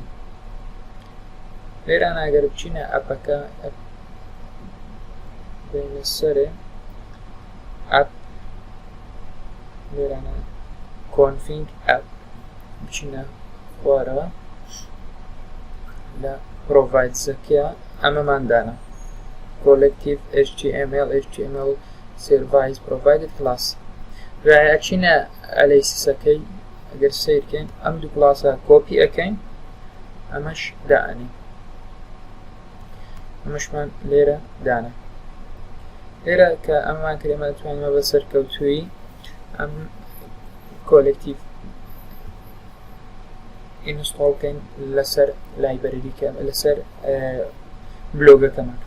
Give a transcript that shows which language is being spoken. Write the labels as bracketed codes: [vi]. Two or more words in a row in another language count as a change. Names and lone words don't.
[ckb] لێرانە ئەگەر بچینە ئەپەکە بینە سەرێ ئەپ لێرانە [en] config app [ckb] بچینە خوارەوە لە پرۆڤایدزەکە ئەمەماندانە [en] collective HTML service provided class. [ckb] ئەچینە ئەلەیسەکەی ئەگەر سیرکەین ئەم دوو کلاسە کۆپی ئەەکەین ئەمەش دائەنی ئەمەشمان لێرە دانە. لێرە کە ئەممان کرێمە دەتوانمە بە سەرکەوتووی ئەم کۆلێکتیڤ ئینستۆڵکەین لەسەر لایبەرریکە لەسەر بلۆگەکەمان.